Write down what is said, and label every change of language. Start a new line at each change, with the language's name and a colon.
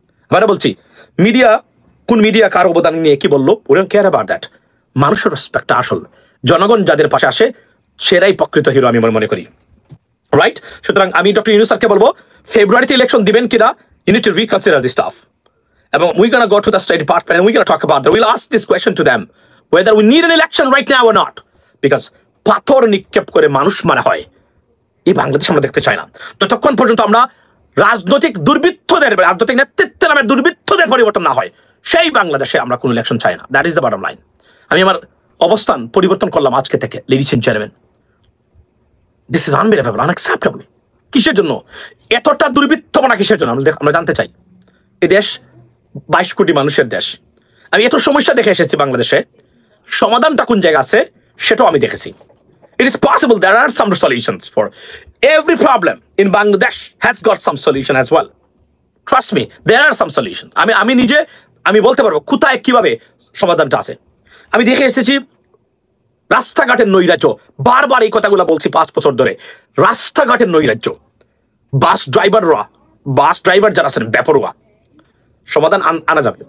Bangla: এবারে বলছি, মিডিয়া কোন মিডিয়া কার অবদান নিয়ে কি বললো,
English: We don't care about that.
Bangla: মানুষের রেসপেক্টটা আসল, জনগণ যাদের পাশে আসে সেরাই প্রকৃত হিরো আমি মনে করি, রাইট? সুতরাং আমি ডক্টর ইউনূস স্যারকে বলবো, ফেব্রুয়ারিতে ইলেকশন দিবেন কিনা,
English: You need to reconsider this stuff. এবং we gonna go to the state department and we gonna talk about that. We'll ask this question to them whether we need an election right now or not, because
Bangla: পাথর নিক্ষেপ করে মানুষ মারা হয় এই বাংলাদেশ আমরা দেখতে চাই না। যতক্ষণ পর্যন্ত আমরা রাজনৈতিক নেতৃত্বের নামের দুর্বৃত্তদের পরিবর্তন না হয়, সেই বাংলাদেশে আমরা কোনো ইলেকশন চাই না।
English: That is the bottom line.
Bangla: আমি আমার অবস্থান পরিবর্তন করলাম আজকে থেকে,
English: Ladies and gentleman. This is unbelievable, unacceptable.
Bangla: কিসের জন্য এতটা দুর্বৃত্তপনা, কিসের জন্য আমরা জানতে চাই। এই দেশ 22 কোটি মানুষের দেশ। আমি এত সমস্যা দেখে এসেছি বাংলাদেশে, সমাধানটা কোন জায়গা আছে সেটাও আমি দেখেছি।
English: It is possible there are some solutions for every problem in Bangladesh has got some solution as well. Trust me, there are some solution.
Bangla: আমি বলতে পারবো কোথায় কিভাবে সমাধানটা আছে। আমি দেখে এসেছি রাস্তাঘাটের নৈরাজ্য, বারবার এই কথাগুলো বলছি 5 বছর ধরে। রাস্তাঘাটের নৈরাজ্য, বাস ড্রাইভার যারা আছেন বেপরোয়া, সমাধান আনা যাবে।